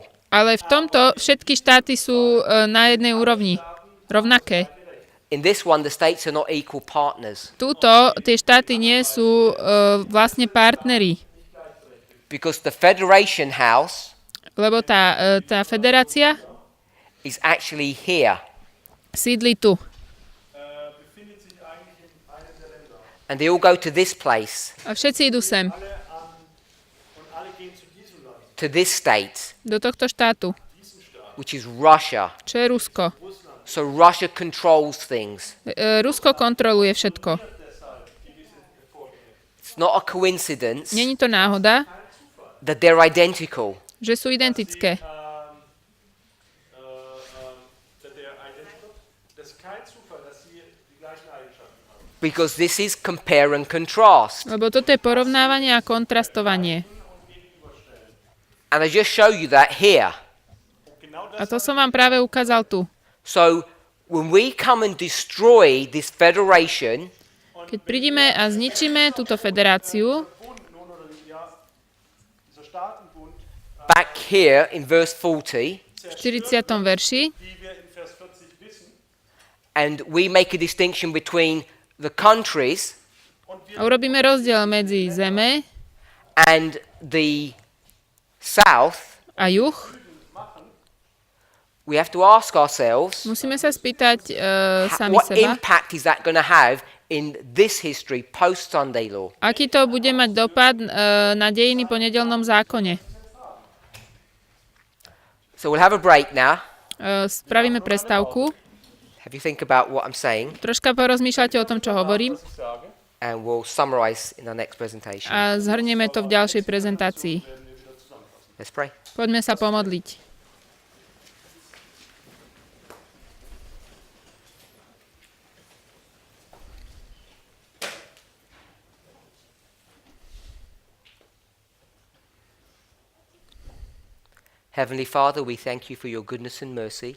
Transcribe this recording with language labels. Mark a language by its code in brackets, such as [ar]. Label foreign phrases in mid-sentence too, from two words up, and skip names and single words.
[sk] ale v tomto všetky štáty sú na jednej úrovni, rovnaké. [en] In this one, the states are not equal partners [sk] Túto tie štáty nie sú vlastne partneri, [en] because the Federation House [sk] lebo tá federácia [en] is actually here. [sk] sídli tu. [de] Befindet sich eigentlich in einem der Länder. [en] And they all go to this place, [sk] A všetci idú sem, [de] Und alle gehen zu diesem Land. [en] to this state, [sk] do tohto štátu, [en] which is Russia. [sk] čo je Rusko. [en] So Russia controls things. [sk] Rusko kontroluje všetko. [en] It's not a coincidence [sk] Není to náhoda, [en] that they're identical. [sk] že sú identické. [en] That they are identical. [de] Das ist kein Zufall, dass sie die gleichen Eigenschaften haben. [en] Because this is compare and contrast. [sk] Lebo toto je porovnávanie a kontrastovanie. [en] And I just show you that here. [sk] A to som vám práve ukázal tu. [en] So when we come and destroy this federation, [sk] Keď prídeme a zničíme túto federáciu, [de] Dieser Staatenbund, [en] back here in verse 40, [sk] v 40. verši, [de] wie wir in Vers 40 wissen, [en] and we make a distinction between the countries [sk] a urobíme rozdiel medzi zeme [en] and the south, [sk] a juh, [en] we have to ask ourselves, [sk] musíme sa spýtať sami [en] what [sk] seba, [en] impact is that going to have in this history post-Sunday law? [sk] aký to bude mať dopad na dejiny po nedeľnom zákone. [en] So we'll have a break now. [sk] Spravíme prestávku, [en] Have you think about what I'm saying, [sk] troška porozmýšľate o tom, čo hovorím [de] was ich sage. [en] and we'll summarize in our next presentation. [sk] a zhrnieme to v ďalšej prezentácii. [en] Let's pray. [sk] Poďme sa pomodliť. [en] Heavenly Father, we thank you for your goodness and mercy.